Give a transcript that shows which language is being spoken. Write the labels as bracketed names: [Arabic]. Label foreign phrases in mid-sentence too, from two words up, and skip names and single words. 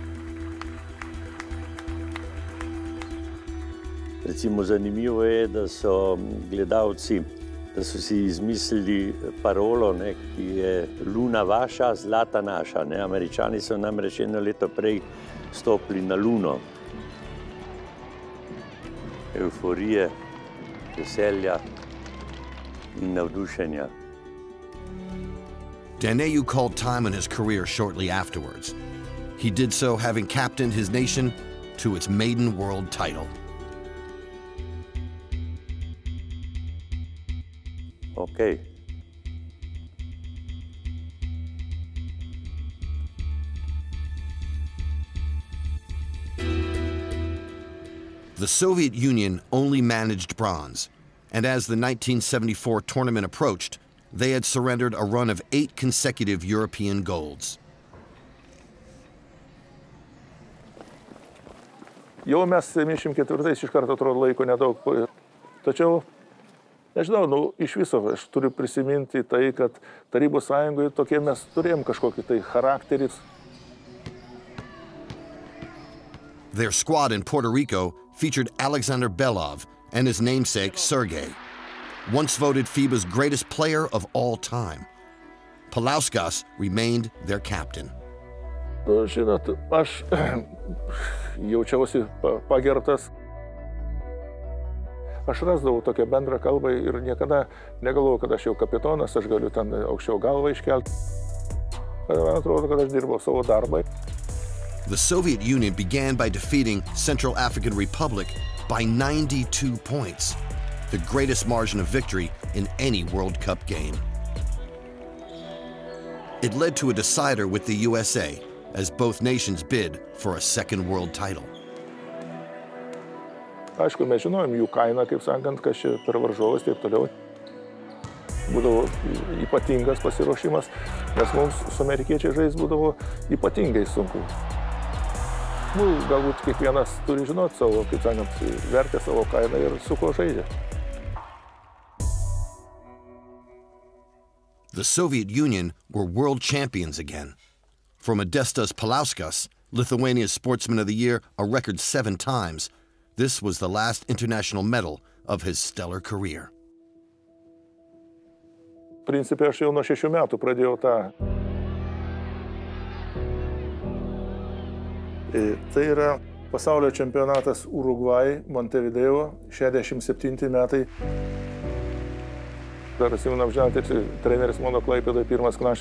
[Slovenian] Recimo zanimivo je, da so gledalci, da so si izmislili parolo, ki je Luna vaša, zlata naša. Američani so namreč eno leto prej stopili na Luno. Euforije, veselja in navdušenja. [English] Daneu called time on his career shortly afterwards. He did so having captained his nation to its maiden world title. Okay. The Soviet Union only managed bronze, and as the 1974 tournament approached, they had surrendered a run of 8 consecutive European golds. [Lithuanian] Jau mes 74 iš karto atrodo laiko nedaug. Tačiau, nežinau, iš viso aš turiu prisiminti tai, kad Tarybų Sąjungoje tokie mes turėjom kažkokį tai charakterį. [English] Their squad in Puerto Rico featured Alexander Belov and his namesake Sergei, once voted FIBA's greatest player of all time. Pulauskas remained their captain. [Lithuanian] Žinot, aš jaučiausi pagertas. Aš rasdavau tokią bendrą kalbą ir niekada negalvojau, kad aš jau kapitonas, aš galiu ten aukščiau galvą iškelti. Man atrodo, kad aš dirbau savo darbą. [English] The Soviet Union began by defeating Central African Republic by 92 points, the greatest margin of victory in any World Cup game. It led to a decider with the USA, as both nations bid for a second world title. [Lithuanian] Aišku, mes žinojom jų kainą, kaip sakant, kas čia per varžovas, taip toliau. būdavo ypatingas pasiruošimas, nes mums su amerikiečiai žais būdavo ypatingai sunku. Galbūt kiekvienas turi žinoti savo, kaip sakant, vertę savo kainą ir su kuo žaidžia. [English] The Soviet Union were world champions again. For Modestas Palauskas, Lithuania's Sportsman of the Year a record 7 times, this was the last international medal of his stellar career. [Lithuanian] Principe, aš jau nuo 6 metų pradėjau tą. Tai yra pasaulio čempionatas Urugvajai, Montevideo, 67 metai. Dar atsimenu, žinote, treneris mano Klaipėdoje pirmas Knaščius.